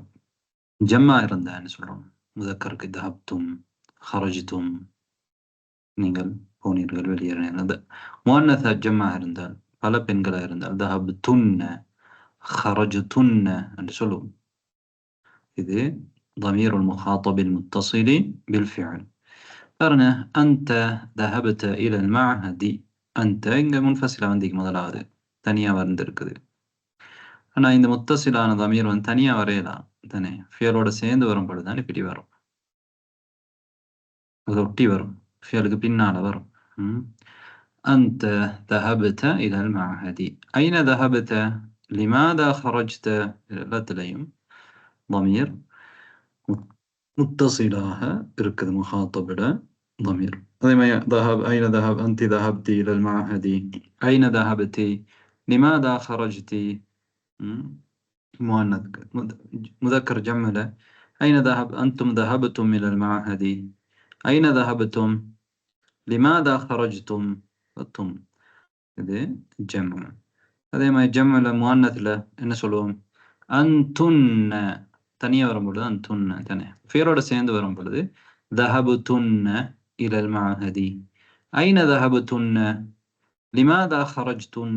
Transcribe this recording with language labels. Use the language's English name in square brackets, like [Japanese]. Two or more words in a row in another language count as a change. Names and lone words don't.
[Tamil] ஜம்மா இருந்தான்னு சொல்றோம். முதக்கருக்கு [Arabic] ذهبتم، خرجتم, [Tamil] நீங்கள் போனீர்கள், வெளியேறினீர்கள். [Arabic] مؤنث جمع [Tamil] இருந்தால், பல பெண்களா இருந்தால் [Arabic] ذهبتن، خرجتن [Tamil] என்று சொல்லுவோம். [Arabic] இது ضمير المخاطب المتصل بالفعل. பாருங்க, أنت ذهبت إلى المعهد. [Tamil] أنت இங்க முன்ஃபசிலா வந்து முதலாவது தனியா வந்திருக்குது. ஆனா இந்த முத்தசிலான ضمير வந்து தனியா வரையலாம் தானே, ஃபியலோட சேர்ந்து வரும் பொழுதுதான் இப்படி வரும். அது ஒட்டி வரும், ஃபியலுக்கு பின்னால வரும். [Arabic] أنت ذهبت إلى المعهد. أين ذهبت؟ لماذا خرجت؟ لا تليم ضمير [Tamil] முத்தசிலாக இருக்குது முகாத்தபோட [Arabic] ضمير. [Tamil] அதே மாதிரி [Arabic] ذهب، أين ذهب؟ أنت ذهبت إلى المعهد. أين ذهبت؟ لماذا خرجت؟ مؤنث مذكر جمع له. أين ذهب؟ أنتم ذهبتم إلى المعهد. أين ذهبتم؟ لماذا خرجتم؟ தும் இது ஜம்மா. [Tamil] அதே மாதிரி [Arabic] جمع المؤنث [Tamil] என்ன சொல்லுவோம், அன்துன்ன. தனியா வரும்பொழுது அன்துன்ன தானே, ஃபியலோட சேர்ந்து வரும் பொழுது [Arabic] ذهبتن إلى المعهد. أين ذهبتن لماذا خرجتن.